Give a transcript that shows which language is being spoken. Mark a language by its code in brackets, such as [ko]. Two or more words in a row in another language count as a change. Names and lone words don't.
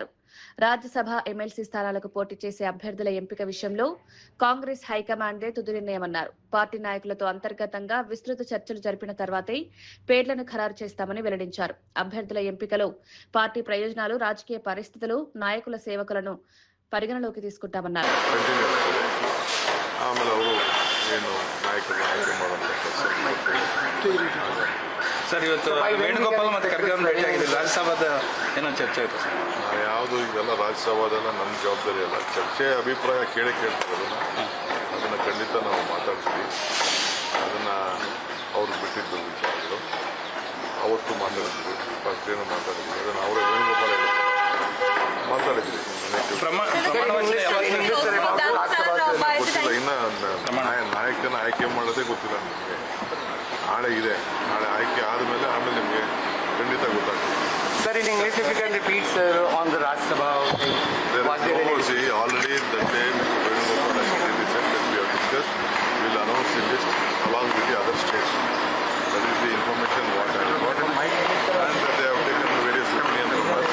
[te] రాజ్యసభ ఎమ్మెల్సీ స్థానాలకు పోటీ చేసే అభ్యర్థుల ఎంపిక విషయంలో కాంగ్రెస్ హైకమాండే తుది నిర్ణయమన్నారు. పార్టీ నాయకులతో అంతర్గతంగా విస్తృత చర్చలు జరిపిన తర్వాతే పేర్లను ఖరారు చేస్తామని వెల్లడించారు. అభ్యర్థుల ఎంపికలో పార్టీ ప్రయోజనాలు, రాజకీయ పరిస్థితులు, నాయకుల సేవకులను పరిగణలోకి తీసుకుంటామన్నారు. [kn] ಸರ್, ಇವತ್ತು ವೇಣುಗೋಪಾಲ್ ಮತ್ತು ಖರ್ಗೆ ಭೇಟಿ ಆಗಿದೆ. ರಾಜ್ಯಸಭಾದ ಏನೋ ಚರ್ಚೆ ಆಯಿತು ಸರ್? ಯಾವುದು ಇದೆಲ್ಲ ರಾಜ್ಯಸಭಾದೆಲ್ಲ ನನ್ನ ಜವಾಬ್ದಾರಿ ಅಲ್ಲ. ಚರ್ಚೆ ಅಭಿಪ್ರಾಯ ಕೇಳ್ತಾರೆ, ಅದನ್ನು ಖಂಡಿತ ನಾವು ಮಾತಾಡ್ತೀವಿ. ಅದನ್ನು ಅವ್ರು ಬಿಟ್ಟಿದ್ದು ವಿಚಾರಗಳು ಅವತ್ತು ಮಾತಾಡಿದ್ವಿ, ಫಸ್ಟ್ ಏನು ಮಾತಾಡಿದ್ವಿ, ಅದನ್ನು ಅವರೇ ವೇಣುಗೋಪಾಲ ಮಾತಾಡಿದ್ವಿ. ಗೊತ್ತಿಲ್ಲ, ಇನ್ನು ನಾಯಕನ ಆಯ್ಕೆ ಮಾಡೋದೇ ಗೊತ್ತಿಲ್ಲ ನಿಮಗೆ. ನಾಳೆ ಇದೆ, ನಾಳೆ ಆಯ್ಕೆ ಆದಮೇಲೆ ನಿಮಗೆ ಖಂಡಿತ ಗೊತ್ತಾಗ್ತದೆ. [en] Sir, in English, if you can repeat, sir, on the Rajya Sabha. See, already that day, Mr. Venugopal has said that we have discussed. We will announce the list along with the other states. That is the information what I have got. And that they have taken various opinions from us.